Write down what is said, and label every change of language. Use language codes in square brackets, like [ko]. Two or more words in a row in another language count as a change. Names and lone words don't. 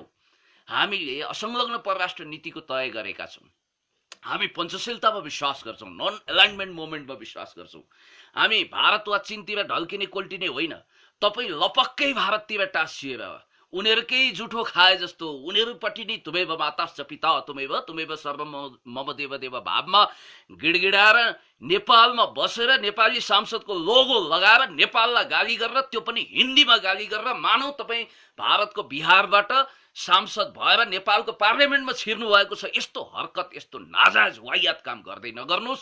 [ne] हामीले असंलग्न परराष्ट्र नीतिको तय गरेका छौं। हामी पञ्चशीलतामा विश्वास गर्छौं, [en] non alignment [ne] मोमेन्टमा विश्वास गर्छौं। हामी भारत वा चीनतिर ढल्किने कोल्टिने होइन। तपाई लपक्कै भारततिर टाँसिएर उनीहरुकै जुठो खाए जस्तो उनीहरुपट्टि नै [sa] तुमेव माताश्च पिता तुमेव सर्वम मम देव देव [ne] भावमा गिडगिडाएर नेपालमा बसेर नेपाली सांसदको लोगो लगाएर नेपाललाई गाली गरेर, त्यो पनि हिन्दीमा गाली गरेर, मानौ तपाई भारतको बिहारबाट सांसद भएर नेपालको पार्लियामेन्टमा छिर्नु भएको छ। यस्तो हरकत, यस्तो नाजायज वाहियात काम गर्दै नगर्नुस्।